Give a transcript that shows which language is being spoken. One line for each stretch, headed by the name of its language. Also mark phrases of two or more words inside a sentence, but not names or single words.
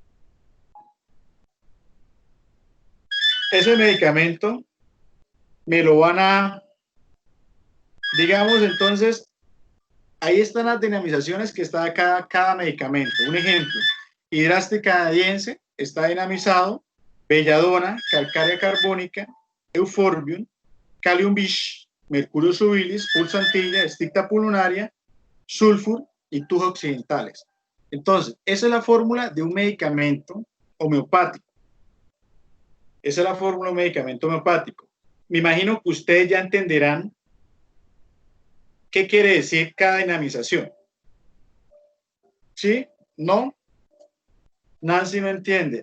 Spanish: Ese medicamento me lo van a, digamos, entonces, ahí están las dinamizaciones que está cada medicamento. Un ejemplo, Hidraste canadiense está dinamizado, belladona, calcárea carbónica, euforbium, calium bish, mercurio subilis, pulsantilla, esticta pulmonaria, sulfur y tus occidentales. Entonces, esa es la fórmula de un medicamento homeopático. Esa es la fórmula de un medicamento homeopático. Me imagino que ustedes ya entenderán qué quiere decir cada dinamización. ¿Sí? ¿No? Nancy no entiende.